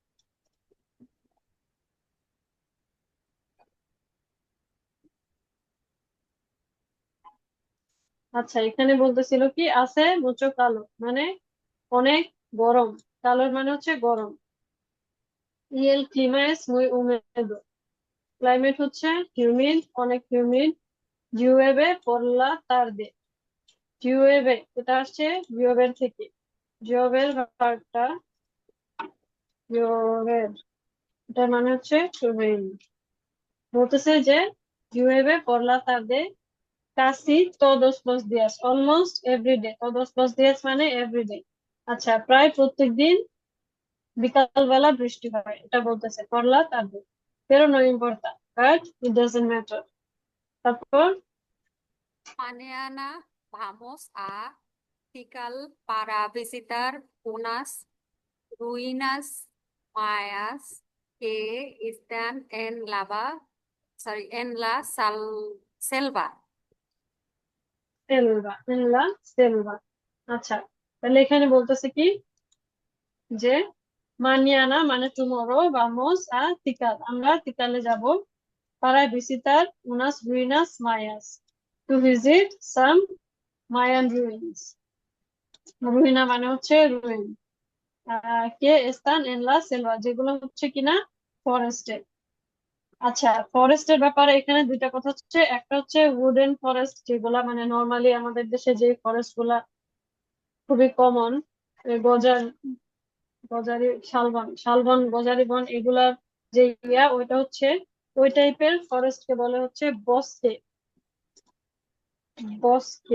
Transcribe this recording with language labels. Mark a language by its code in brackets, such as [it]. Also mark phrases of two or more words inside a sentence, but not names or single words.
[bn] আচ্ছা এখানে বলতেছিল কি [es] hace mucho calor [bn] মানে অনেক গরম, কালোর মানে হচ্ছে গরম, [es] y el clima es muy húmedo, [bn] ক্লাইমেট হচ্ছে হিউমিড, অনেক হিউমিড। [es] llueve por la tarde, llueve এটা আসছে lluever থেকে। [bn] lluever ভার্বটা, lluever এটার মানে হচ্ছে রেইন। বলতেছে যে [es] llueve por la tarde casi todos los días, [en] almost every day, [es] todos los días মানে [en] every day। [bn] আচ্ছা, প্রায় প্রত্যেকদিন বিকালবেলা বৃষ্টি হয়, এটা বলতেছে [es] por la tarde, pero no importa, [en] but it doesn't matter। [bn] তারপর [es] Mañana vamos a Tikal para visitar unas ruinas mayas que están en la selva। [bn] সেলভা, [es] en la selva. [bn] আচ্ছা, তাহলে এখানে বলতেছে কি যে মানিয়ানা মানে টুমরো, [es] vamos a Tikal, [bn] আমরা তিকালে যাব, [es] para visitar unas ruinas mayas, [en] to visit some Mayan ruins। [bn] রুইনা মানে হচ্ছে রুইন, [es] que están en la selva [bn] যেগুলো হচ্ছে কিনা ফরেস্টে। আচ্ছা, ফরেস্টের ব্যাপারে এখানে দুইটা কথা হচ্ছে, একটা হচ্ছে [en] wooden forest, [bn] যেগুলা মানে নর্মালি আমাদের দেশে যে ফরেস্ট গুলা খুবই কমন, গজার গজারি শালবন, শালবন গজারি বন এগুলার যে ওইটা হচ্ছে ওই টাইপের ফরেস্ট কে বলে হচ্ছে বসকে, বসকে।